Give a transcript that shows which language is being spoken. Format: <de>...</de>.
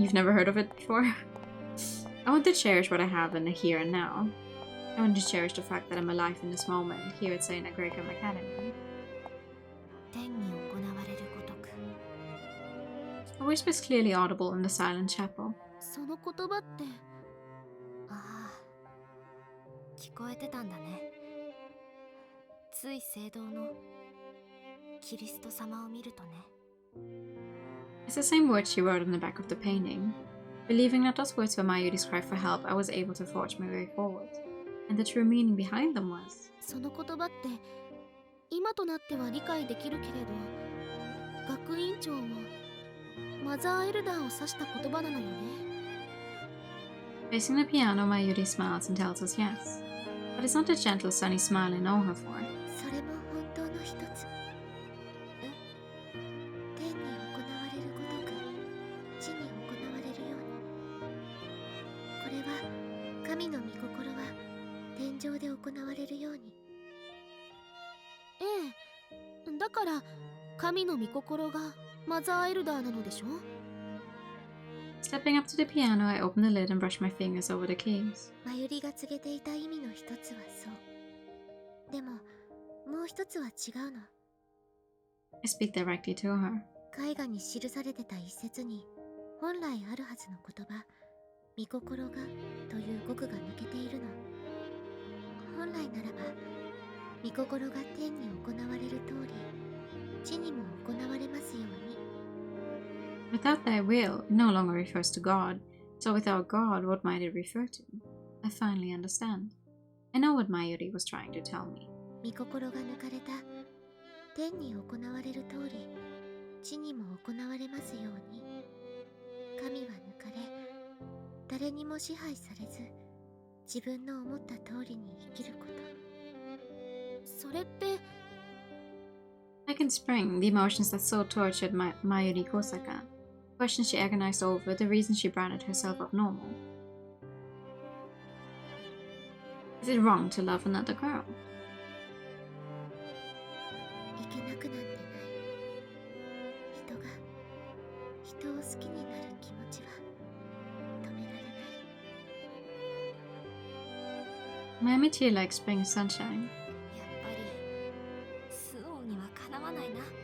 <en>You've never heard of it before? I want to cherish what I have in the here and now. I want to cherish the fact that I'm alive in this moment here at St. Anglicum Academy. A whisper is clearly audible in the silent chapel.</en> <ja>その言葉って、ああ、聞こえてたんだね。つい聖堂のキリスト様を見るとね。</ja> <en>It's the same words she wrote on the back of the painting. Believing that those words were Mayuri's cry for help, I was able to forge my way forward. And the true meaning behind them was...</en> <ja>その言葉って、今となっては理解できるけれど、学院長もマザーエルダーを指した言葉なのよね。</ja> <en>Facing the piano, Mayuri smiles and tells us yes. But it's not the gentle, sunny smile I know her for.</en> <ja>それも本当の一つ。天に行われるごとく、地に行われるように。これは、神の御心は天上で行われるように。ええ、だから、神の御心がマザーエルダーなのでしょ?</ja> <en>Stepping up to the piano, I open the lid and brush my fingers over the keys.</en> <ja>マユリが告げていた意味の一つはそう。でも、もう一つは違うの。</ja> <en>I speak directly to her.</en> <ja>絵画に記されてた一節に、本来あるはずの言葉、御心がという語句が抜けているの。本来ならば、御心が天に行われる通り、地にも行われますように。</ja> <en>Without thy will, it no longer refers to God. So without God, what might it refer to? I finally understand. I know what Mayuri was trying to tell me.</en> <ja>御心が抜かれた天に行われる通り、地にも行われますように。神は抜かれ、誰にも支配されず、自分の思った通りに生きること。それって、</ja> <en>Like in spring, the emotions that so tortured Mayuri Kosaka. Questions she agonized over, the reason she branded herself abnormal. Is it wrong to love another girl?</en> <ja>いけなくなんてない。人が人を好きになる気持ちは止められない。</ja> <en>Miami tear like spring sunshine.</en> <ja>やっぱりスオンにはかなわないな。</ja>